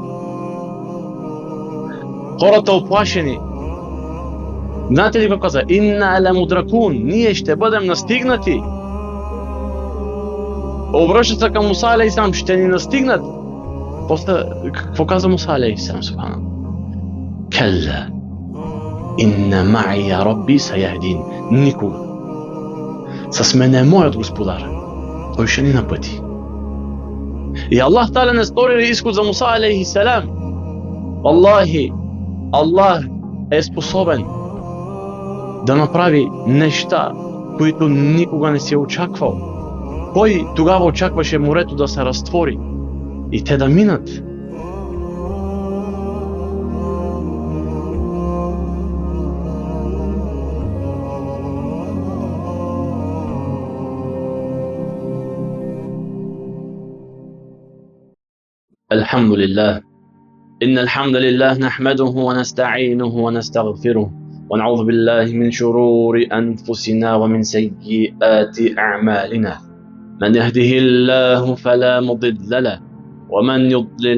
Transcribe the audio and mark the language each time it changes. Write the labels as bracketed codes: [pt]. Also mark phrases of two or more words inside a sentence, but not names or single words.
[bg] Хората оплашени. Знаете ли какво каза? [ar] إنا لمدركون. [bg] Ние ще бъдем настигнати. Обръщат се към Муса алейхиссалам. Ще ни настигнат. После, какво каза Муса алейхиссалам? Субханалlah. Калла. [ar] إن معي ربي سيهدين. [bg] Никога. С мен е моят господар. Той ще ни напъти. И Аллах Таala не стори изход за Муса алейхиссалам. Аллахи, Аллах е способен да направи неща, които никога не си очаквал. Кой тогава очакваше морето да се разтвори и те да минат? [ar] الحمد لله إن الحمد لله نحمده ونستعينه ونستغفره ونعوذ بالله من شرور أنفسنا ومن سيئات أعمالنا من يهده الله فلا مضل له ومن يضلل